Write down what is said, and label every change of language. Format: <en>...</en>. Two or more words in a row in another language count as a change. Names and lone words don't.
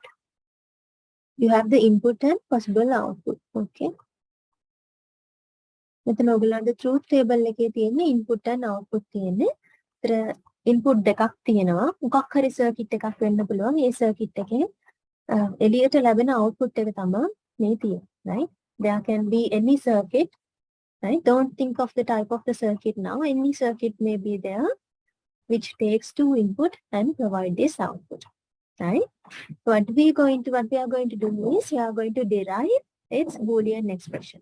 <en>You have the input and possible output.</en> <si>Okay. මෙතන ඔයගලන්ට</si> <en>truth table</en> <si>එකේ තියෙන</si> <en>input and output</en> <si>තියෙන්නේ. ඒතර input දෙකක් තියෙනවා. මොකක් හරි circuit එකක් වෙන්න පුළුවන්. මේ circuit එකේ එළියට ලැබෙන output එක තමයි මේ තියෙන්නේ.</si> <en>Right? There can be any circuit. Right? Don't think of the type of the circuit now. Any circuit may be there which takes two input and provide this output. Right? What we are going to do is we are going to derive its Boolean expression.</en>